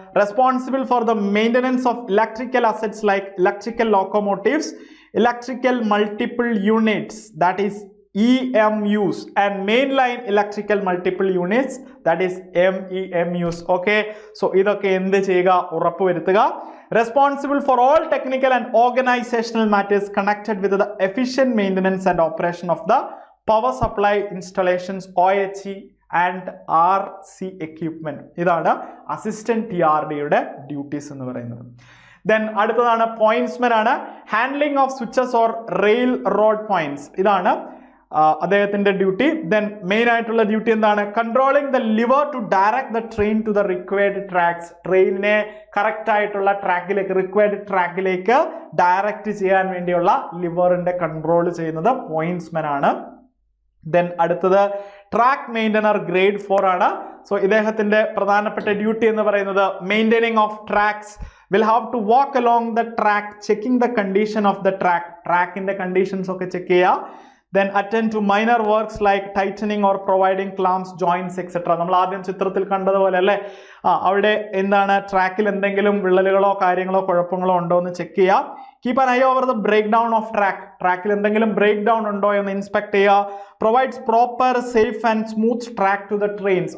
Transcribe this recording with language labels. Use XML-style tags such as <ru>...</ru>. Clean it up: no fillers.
<en>Responsible for the maintenance of electrical assets like electrical locomotives, electrical multiple units that is EMUs and mainline electrical multiple units that is MEMUs. Okay, so</en> <ml>ഇതൊക്കെ എന്ത് ചെയ്യുക? ഉറപ്പുവരുത്തുക.</ml> <en>Responsible for all technical and organizational matters connected with the efficient maintenance and operation of the power supply installations, OHE and RC equipment.</en> <ml>ഇതാണ് assistant TRDയുടെ duties എന്ന് പറയുന്നത്.</ml> <en>then</en> <ml>അടുത്തതാണ് പോയിന്റ്സ്മാൻ ആണ്.</ml> <en>handling of switches or rail road points,</en> <ml>ഇതാണ് അദ്ദേഹത്തിന്റെ duty.</ml> <en>then</en> <ml>main ആയിട്ടുള്ള duty എന്താണ്?</ml> <en>Controlling the lever to direct the train to the required tracks.</en> <ml>ട്രെയിനിനെ correct ആയിട്ടുള്ള ട്രാക്കിലേക്ക്, റിക്വയർഡ് ട്രാക്കിലേക്ക് ഡയറക്റ്റ് ചെയ്യാൻ വേണ്ടിയുള്ള ലിവറിന്റെ കൺട്രോൾ ചെയ്യുന്നത് പോയിന്റ്സ്മാൻ ആണ്. ദെൻ അടുത്തത് ട്രാക്ക് മെയിൻ്റനർ ഗ്രേഡ് 4 ആണ്.</ml> <en>so</en> <ml>ഇദ്ദേഹത്തിന്റെ പ്രധാനപ്പെട്ട ഡ്യൂട്ടി എന്ന് പറയുന്നത്</ml> <en>Maintaining of tracks, will have to walk along the track checking the condition of the track.</en> <ml>ട്രാക്കിന്റെ conditions ഒക്കെ ചെക്ക് ചെയ്യുക.</ml> <en>Then attend to minor works like tightening or providing clamps, joints, etc.</en> <ml>നമ്മൾ ആദ്യം ചിത്രത്തിൽ കണ്ടതുപോലെ അല്ലേ, അവിടെ എന്താണ് ട്രാക്കിൽ എന്തെങ്കിലും വിള്ളലുകളോ കാര്യങ്ങളോ കുഴപ്പങ്ങളോ ഉണ്ടോ എന്ന് ചെക്ക് ചെയ്യുക.</ml> <en>Keep an eye over the breakdown of track.</en> <ml>ട്രാക്കിൽ എന്തെങ്കിലും ബ്രേക്ക് ഡൗൺ ഉണ്ടോ എന്ന് ഇൻസ്പെക്ട് ചെയ്യുക.</ml> <en>Provides proper safe and smooth track to the trains.</en>